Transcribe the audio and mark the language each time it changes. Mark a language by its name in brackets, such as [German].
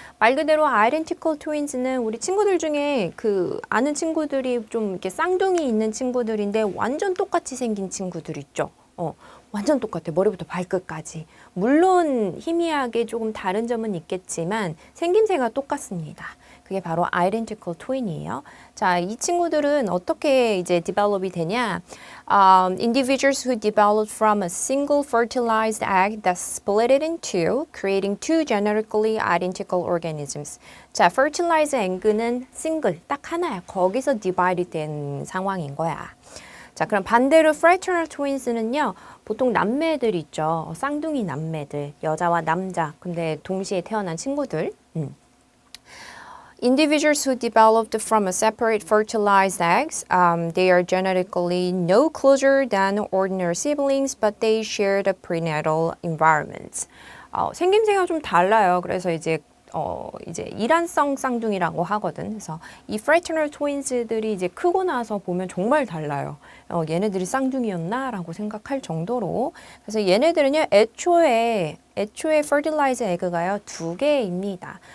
[Korean] 말 그대로 identical twins는 우리 친구들 중에 그 아는 친구들이 좀 이렇게 쌍둥이 있는 친구들인데 완전 똑같이 생긴 친구들 있죠. 완전 똑같아. 머리부터 발끝까지. 물론 희미하게 조금 다른 점은 있겠지만 생김새가 똑같습니다. 그게 바로 identical twin이에요. 자, 이 친구들은 어떻게 이제 develop이 되냐? [English] Individuals who developed from a single fertilized egg that split it in two, creating two genetically identical organisms. [Korean] 자, fertilized egg는 single, 딱 하나야. 거기서 divide 된 상황인 거야. 자, 그럼 반대로 fraternal twins는요, 보통 남매들 있죠. 쌍둥이 남매들, 여자와 남자, 근데 동시에 태어난 친구들. [English] Individuals who developed from a separate fertilized eggs, they are genetically no closer than ordinary siblings, but they share the prenatal environment. [Korean] 생김새가 좀 달라요. 그래서 이제 일란성 쌍둥이라고 하거든. 그래서 이 fraternal twins들이 이제 크고 나서 보면 정말 달라요. 얘네들이 쌍둥이였나라고 생각할 정도로. 그래서 얘네들은요, 애초에 fertilized egg가요, 2개입니다.